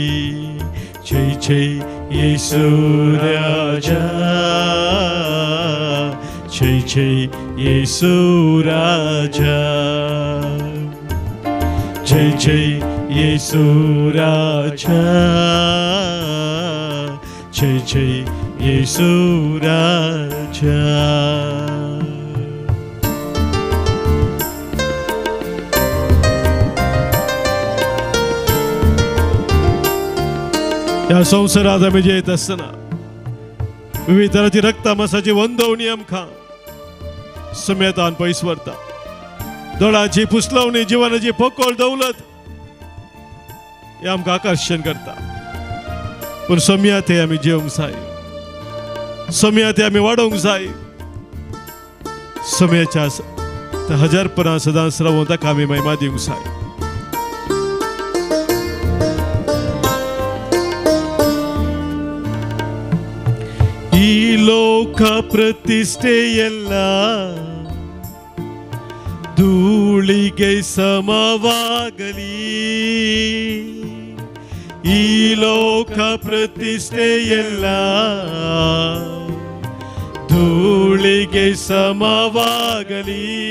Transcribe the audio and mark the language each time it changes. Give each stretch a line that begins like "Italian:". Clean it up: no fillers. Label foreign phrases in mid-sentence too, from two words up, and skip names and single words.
Kannada: ಜೈ ಜೈ ಯೇಸು ರಾಜ, ಜೈ ಜೈ ಯೇಸು ರಾಜ, ಜೈ ಜೈ ಯೇಸು ರಾಜ, ಜೈ ಜೈ ಯೇಸು ರಾಜ.
Konkani: ह्या संवसारांत आमी जियेत आसतना विविध तरांची रक्ता मांसाची वंदवणी आमकां समेतान पयस व्हरता. दोळांची पुसलवणी, जिवनाची पोकळ दौलत हे आमकां आकर्शण करता. पूण सोम्या ते आमी जियोंक जाय, सोम्या ते आमी वाडोवंक जाय. सोम्याच्या हजारपणां सदांच रावून ताका आमी महिमा दिवंक जाय.
Kannada: ಈ ಲೋಕ ಪ್ರತಿಷ್ಠೆಯೆಲ್ಲ ಧೂಳಿಗೆ ಸಮವಾಗಲಿ, ಈ ಲೋಕ ಪ್ರತಿಷ್ಠೆಯೆಲ್ಲ ಧೂಳಿಗೆ ಸಮವಾಗಲಿ.